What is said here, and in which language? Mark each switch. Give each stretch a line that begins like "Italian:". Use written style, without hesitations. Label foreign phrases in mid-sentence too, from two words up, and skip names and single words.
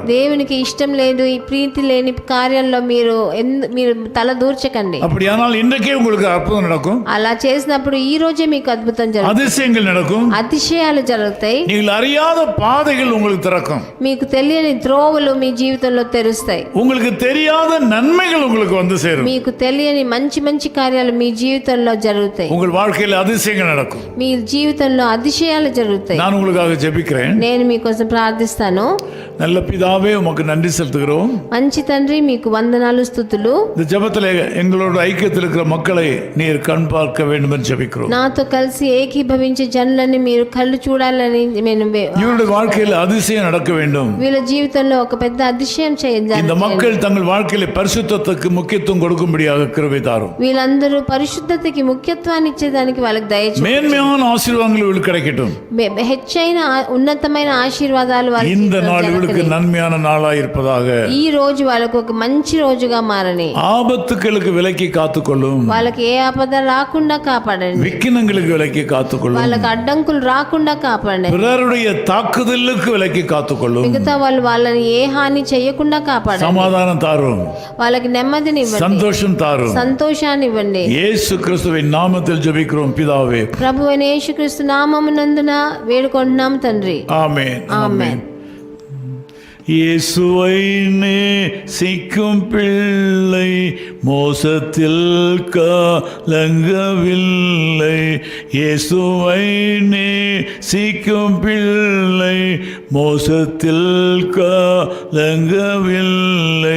Telugu: దేవునికి ఇష్టం లేదు, ఈ ప్రీతి లేని కార్యంలో మీరు తల దూర్చకండి.
Tamil: அப்படியானால் இன்றைக்கே உங்களுக்கு அற்புதம் நடக்கும்.
Telugu: అలా చేసినప్పుడు ఈ రోజే మీకు అద్భుతం జరుగుతుంది.
Tamil: அதிசயங்கள் நடக்கும்.
Telugu: అతిశయాలు జరుగుతాయి.
Tamil: நீங்கள் அறியாத பாதைகள் உங்களுக்கு திறக்கும்.
Telugu: మీకు తెలియని త్రోవలు మీ జీవితంలో తెరుస్తాయి.
Tamil: உங்களுக்கு தெரியாத நன்மைகள் உங்களுக்கு வந்து சேரும்.
Telugu: మీకు తెలియని మంచి మంచి కార్యాలు మీ జీవితంలో జరుగుతాయి.
Tamil: உங்கள் வாழ்க்கையில் அதிசயங்கள் நடக்கும்.
Telugu: మీ జీవితంలో అతిశయాలు జరుగుతాయి.
Tamil: நான் உங்களுக்காக ஜெபிக்கிறேன்.
Telugu: నేను మీకోసం ప్రార్థిస్తాను.
Tamil: நல்ல பிதாவே, உமக்கு நன்றி செலுத்துகிறோம்.
Telugu: మంచి తండ్రి, మీకు వందనాలు, స్తుతులు.
Tamil: இந்த ஜெபத்தில் எங்களோட ஐக்கியத்தில் இருக்கிற மக்களை நீர் கண் பார்க்க வேண்டும் என்று ஜெபிக்கிறோம்.
Telugu: నాతో కలిసి ఏకీభవించే జనులని మీరు కళ్ళు చూడాలని నేను
Tamil: இவருடைய வாழ்க்கையில் அதிசயம் நடக்க வேண்டும்.
Telugu: వీళ్ళ జీవితంలో ఒక పెద్ద అతిశయం చేయండి.
Tamil: இந்த மக்கள் தங்கள் வாழ்க்கையில பரிசுத்தத்துக்கு முக்கியத்துவம் கொடுக்கும்படியாக கிருபை தாரும்.
Telugu: వీళ్ళందరూ పరిశుద్ధతకి ముఖ్యత్వాన్ని ఇచ్చేదానికి వాళ్ళకి దయచేయండి.
Tamil: மேன்மையான ஆசீர்வாதங்கள் இவளுக்கு கிடைக்கட்டும்.
Telugu: హెచ్చైన ఉన్నతమైన ఆశీర్వాదాలు వాళ్ళకి
Tamil: இந்த நாள் இவளுக்கு நன்மையான நாளாய் இருப்பதாக.
Telugu: ఈ రోజు వాళ్ళకు ఒక మంచి రోజుగా మారని.
Tamil: ஆபத்துகளுக்கு விலக்கி காத்துக்கொள்ளும்.
Telugu: వాళ్ళకి ఏ ఆపద రాకుండా కాపాడండి.
Tamil: விக்கினங்களுக்கு விலக்கி காத்துக்கொள்ளும்.
Telugu: వాళ్ళకి అడ్డంకులు రాకుండా కాపాడండి.
Tamil: பிறருடைய தாக்குதலுக்கு விலக்கி காத்துக்கொள்ளும்.
Telugu: మిగతా వాళ్ళని ఏ హాని చేయకుండా కాపాడండి.
Tamil: சமாதானம் தாரும்.
Telugu: వాళ్ళకి నెమ్మదిని ఇవ్వండి.
Tamil: சந்தோஷம் தாரும்.
Telugu: సంతోషాన్ని ఇవ్వండి.
Tamil: இயேசு கிறிஸ்துவின் நாமத்தில் ஜெபிக்கிறோம் பிதாவே.
Telugu: ప్రభువైన యేసుక్రీస్తు నామమునందున వేడుకుంటున్నాం తండ్రి.
Tamil: ஆமென்.
Telugu: ఆమేన్.
Tamil: இயேசுவை நேசிக்கும் பிள்ளை மோசத்தில் கலங்கவில்லை. இயேசுவை நேசிக்கும் பிள்ளை மோசத்தில் கலங்கவில்லை.